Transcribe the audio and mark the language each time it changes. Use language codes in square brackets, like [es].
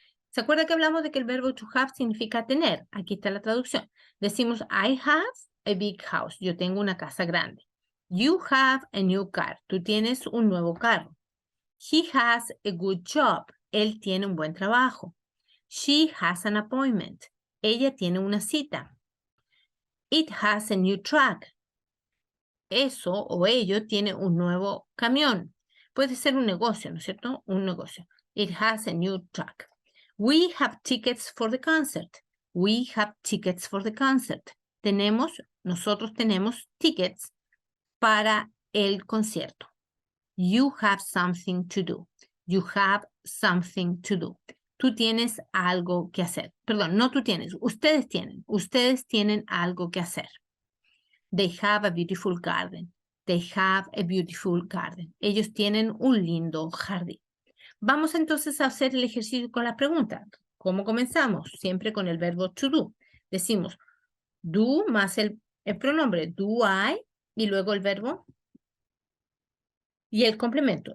[es] ¿Se acuerda que hablamos de que el verbo to have significa tener? Aquí está la traducción. Decimos, [en] I have a big house. [es] Yo tengo una casa grande. [en] You have a new car. [es] Tú tienes un nuevo carro. [en] He has a good job. [es] Él tiene un buen trabajo. [en] She has an appointment. [es] Ella tiene una cita. [en] It has a new truck. [es] Eso o ello tiene un nuevo camión. Puede ser un negocio, ¿no es cierto? Un negocio. [en] It has a new truck. We have tickets for the concert. We have tickets for the concert. [es] Nosotros tenemos tickets para el concierto. [en] You have something to do. You have something to do. [es] Tú tienes algo que hacer. Perdón, no tú tienes. Ustedes tienen. Ustedes tienen algo que hacer. [en] They have a beautiful garden. They have a beautiful garden. [es] Ellos tienen un lindo jardín. Vamos entonces a hacer el ejercicio con la pregunta. ¿Cómo comenzamos? Siempre con el verbo to do. Decimos do más el pronombre do I y luego el verbo y el complemento.